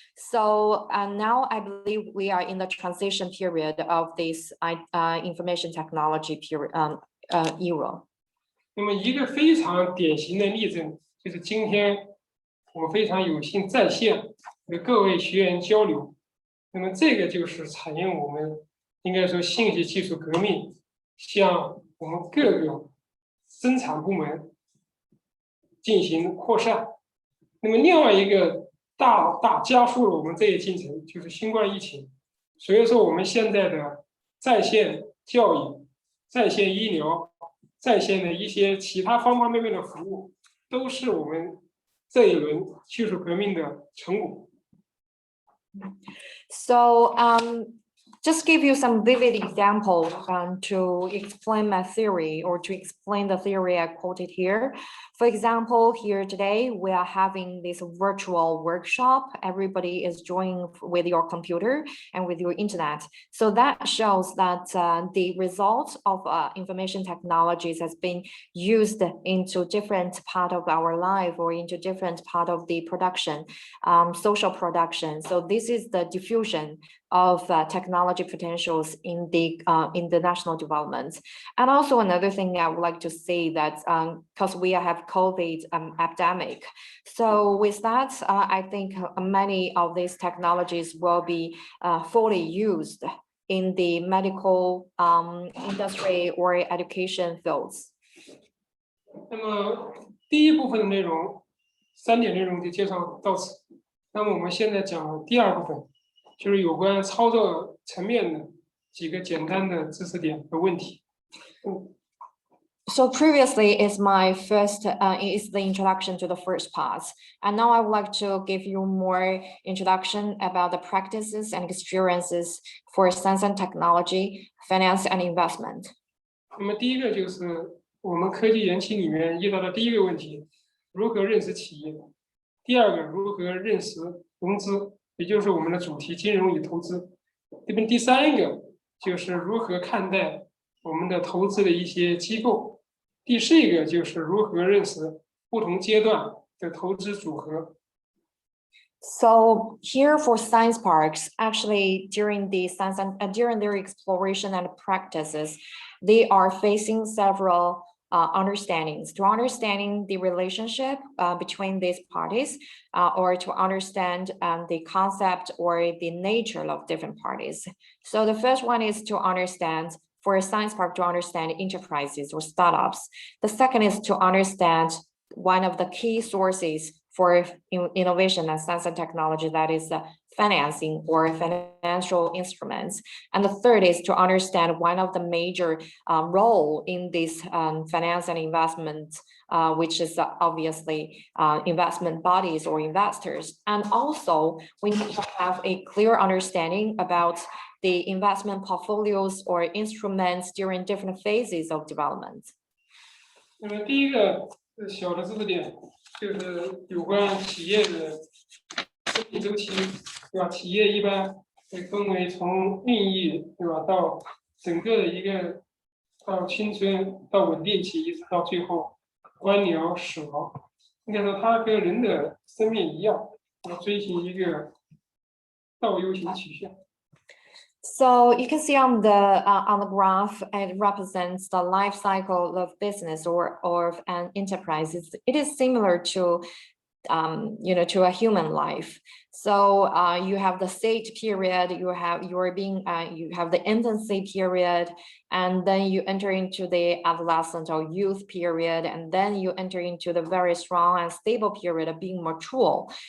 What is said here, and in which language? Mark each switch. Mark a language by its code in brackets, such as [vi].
[en] So now I believe we are in the transition period of this information technology period era. [zh] 那么一个非常典型的例证就是今天我非常有幸在线和各位学员交流。那么这个就是采用我们应该说信息技术革命向我们各个生产部门进行扩散。那么另外一个大加速了我们这一进程就是新冠疫情。所以说我们现在的在线教育、在线医疗、在线的一些其他方方面面的服务，都是我们这一轮技术革命的成果。 [en] So just give you some vivid examples to explain my theory or to explain the theory I quoted here. For example, here today, we are having this virtual workshop. Everybody is joining with your computer and with your internet. So that shows that the result of information technologies has been used into different part of our life or into different part of the production, social production. So this is the diffusion of technology potentials in the national development. And also another thing I would like to say that because we have COVID epidemic. So with that, I think many of these technologies will be fully used in the medical industry or education fields. [zh] 那么第一部分的内容，3点内容就介绍到此。那么我们现在讲第2部分，就是有关操作层面的几个简单的知识点和问题。 [en] So previously is my first is the introduction to the first part, and now I would like to give you more introduction about the practices and experiences for science and technology, finance and investment. [zh] 那么第一个就是我们科技园区里面遇到的第一个问题，如何认识企业；第2个，如何认识融资，也就是我们的主题金融与投资；第3个就是如何看待我们的投资的一些机构；第4个就是如何认识不同阶段的投资组合。 [en] So here for science parks, actually during the science and during their exploration and practices, they are facing several understandings to understanding the relationship between these parties or to understand the concept or the nature of different parties. So the first one is to understand for a science park to understand enterprises or startups. The second is to understand one of the key sources for innovation and science and technology, that is financing or financial instruments. And the third is to understand one of the major role in this finance and investment, which is obviously investment bodies or investors. And also we need to have a clear understanding about the investment portfolios or instruments during different phases of development. [zh] 那么第一个小的知识点就是有关企业的生命周期，对吧？企业一般会分为从孕育，对吧，到整个的一个到青春到稳定期，一直到最后观鸟死亡。应该说，它跟人的生命一样，要追寻一个倒 U 型曲线。 [en] So you can see on the graph, it represents the life cycle of business or of an enterprise. It is similar to to a human life. So you have the stage period, you have the infancy period, and then you enter into the adolescent or youth period, and then you enter into the very strong and stable period of being mature.